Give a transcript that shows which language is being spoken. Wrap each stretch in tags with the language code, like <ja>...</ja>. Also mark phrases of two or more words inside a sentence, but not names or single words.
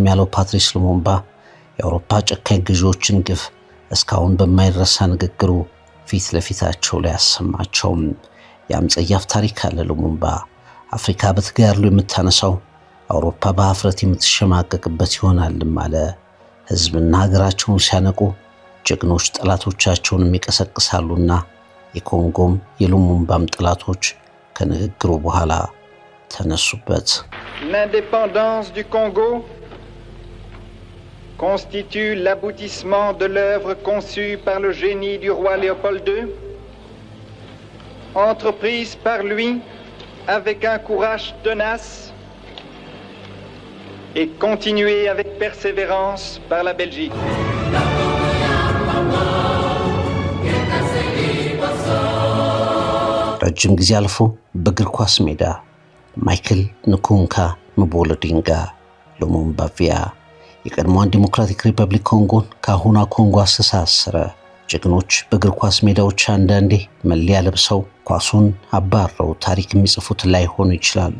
<am>ያለው ፓትሪስ ሉሙምባ የአውሮፓ ጨካኝ ገዢዎችን ግፍ እስካሁን በማይረሳ ንግግሩ ፊት ለፊታቸው ላይ ያሰማቸው። ያም ጸያፍ ታሪክ አለ ሉሙምባ አፍሪካ በተጋድሎ የምታነሳው አውሮፓ በአፍረት የምትሸማቀቅበት ይሆናልም አለ። ህዝብና ሀገራቸውን ሲያነቁ ጀግኖች ጠላቶቻቸውን የሚቀሰቅሳሉና የኮንጎም የሉሙምባም ጠላቶች ከንግግሩ በኋላ ተነሱበት።</am> <fr>L'indépendance du Congo constitue l'aboutissement de l'œuvre conçue par le génie du roi Léopold II, entreprise par lui avec un courage tenace et continuée avec persévérance par la Belgique.</fr> <am>ረጅም ጊዜ አልፎ በእግር ኳስ ሜዳ ማይክል ንኩንካ መቦለዲንጋ ሉሙምባ ቪያ የቀድሞዋን ዲሞክራቲክ ሪፐብሊክ ኮንጎን ከአሁኗ ኮንጎ አስተሳሰረ። ጀግኖች በእግር ኳስ ሜዳዎች አንዳንዴ መለያ ለብሰው ኳሱን አባረው ታሪክ የሚጽፉት ላይሆኑ ይችላሉ።</am>